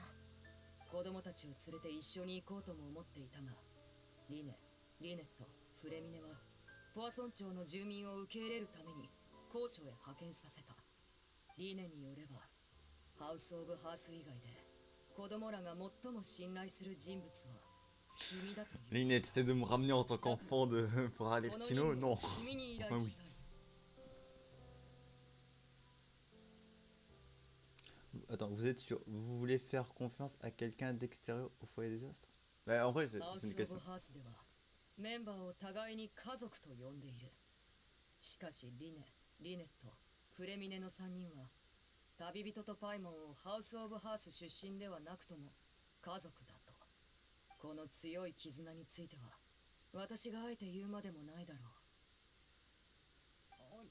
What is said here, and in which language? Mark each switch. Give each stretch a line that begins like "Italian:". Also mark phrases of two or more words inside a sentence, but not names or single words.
Japanese: 子供たちを連れて一緒に行こうとも思っていたが、リネット、フレミネはポアソン町の住民を受け入れるために高所へ派遣させた。リネによれば、ハウス・オブ・ハース以外で子供らが最も信頼する人物は君だという
French: Lynette, c'est de me ramener en tant qu'enfant pour
Japanese: こ
French: Alertino?
Japanese: の任務
French: Non.
Japanese: を君に依頼
French: Enfin, oui.
Japanese: したい。
French: Attends, vous êtes sûr? Vous voulez faire confiance à quelqu'un d'extérieur au foyer des astres? Bah, en vrai, c'est
Japanese: ハウ
French: c'est
Japanese: ス
French: une
Japanese: オブ
French: question.
Japanese: ハースではメンバーを互いに家族と呼んでいる。しかしリネ、リネット、プレミネの3人は旅人とパイモンをハウスオブハース出身ではなくとも家族だと。この強い絆については私があえて言うまでもないだろう。